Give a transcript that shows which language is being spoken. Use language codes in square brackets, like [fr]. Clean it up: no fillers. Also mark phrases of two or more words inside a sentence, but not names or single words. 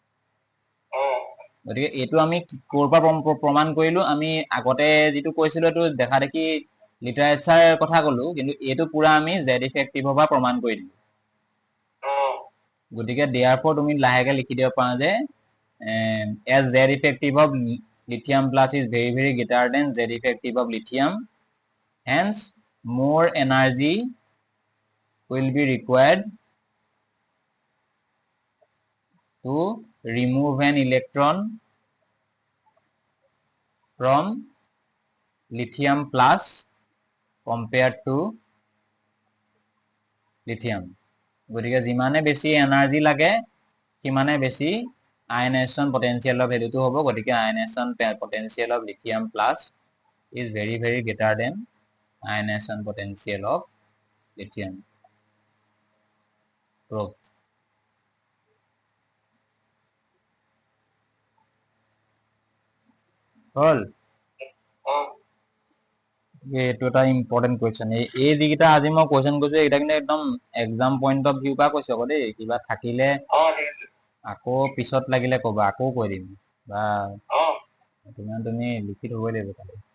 [as] গতিকে এইটো আমি ক'ৰ পৰা প্ৰমাণ কৰিলো আমি আগতে যিটো কৈছিলো এইটো দেখা দেখি লিটাৰেচাৰ কথা ক'লো কিন্তু এইটো পুৰা আমি [en] Z effectiveৰ [as] পৰা প্ৰমাণ কৰি দিলো গতিকে therefore তুমি লাহেকে লিখি দিব পাৰা যে [en] as Z effective of lithium plus is very very greater than Z effective of lithium, hence more energy will be required to remove an electron from lithium plus compared to lithium. [as] গতিকে যিমানে বেছি এনাৰ্জি লাগে সিমানে বেছি [en] ionization potentialৰ valueটো [as] হ'ব গতিকে [en] ionization potential of lithium plus is very very greater than ionization potential of lithium. Proof. [as] হল এইটো এটা [en] important question [as] এই যিকেইটা আজি মই কুৱেশ্যন কৈছো এইকেইটা কিন্তু একদম [en] exam point of view [as] পৰা কৈছো আকৌ দেই কিবা থাকিলে আকৌ পিছত লাগিলে ক'বা আকৌ কৈ দিম বা তুমি লিখি থবই লাগিব তাতে